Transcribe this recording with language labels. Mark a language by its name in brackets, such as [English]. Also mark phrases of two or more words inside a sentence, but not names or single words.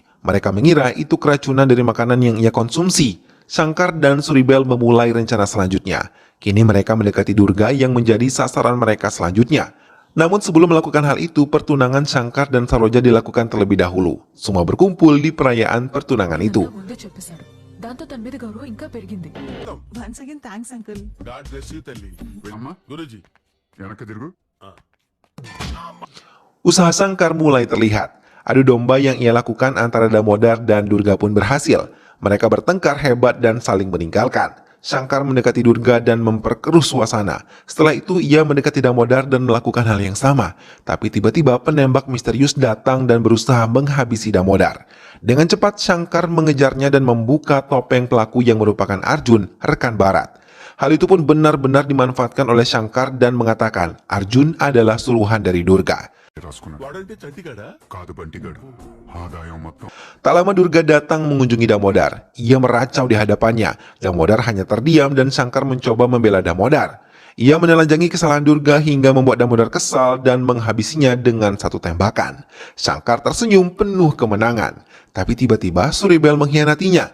[Indonesian] Mereka mengira itu keracunan dari makanan yang ia konsumsi. Shankar dan Suribel memulai rencana selanjutnya. Kini mereka mendekati Durga yang menjadi sasaran mereka selanjutnya. Namun sebelum melakukan hal itu, pertunangan Shankar dan Saroja dilakukan terlebih dahulu. Semua berkumpul di perayaan pertunangan itu. [Telugu] దాంతో తన మీద గౌరవం ఇంకా పెరిగింది. [English] Once again, thanks, uncle. God bless you తల్లి. [Telugu] అమ్మా గురూజీ. వెనక్కి తిరుగు. [Indonesian] Usaha Shankar mulai terlihat. Adu domba yang ia lakukan antara Damodar dan Durga pun berhasil. Mereka bertengkar hebat dan saling meninggalkan. Shankar mendekati Durga dan memperkeruh suasana. Setelah itu ia mendekati Damodar dan melakukan hal yang sama. Tapi tiba-tiba penembak misterius datang dan berusaha menghabisi Damodar. Dengan cepat Shankar mengejarnya dan membuka topeng pelaku yang merupakan Arjun, rekan Bharat. Hal itu pun benar-benar dimanfaatkan oleh Shankar dan mengatakan Arjun adalah suruhan dari Durga. [Telugu] రాసుకున్నాడు వాడంటే చంటిగాడా? కాదు బంటిగాడు ఆదాయం మొత్తం [Indonesian] Tak lama Durga datang mengunjungi Damodar. Ia meracau di hadapannya. Damodar hanya terdiam dan Shankar mencoba membela Damodar. Ia menelanjangi kesalahan Durga hingga membuat Damodar kesal dan menghabisinya dengan satu tembakan. Shankar tersenyum penuh kemenangan. Tapi tiba-tiba Suribel mengkhianatinya.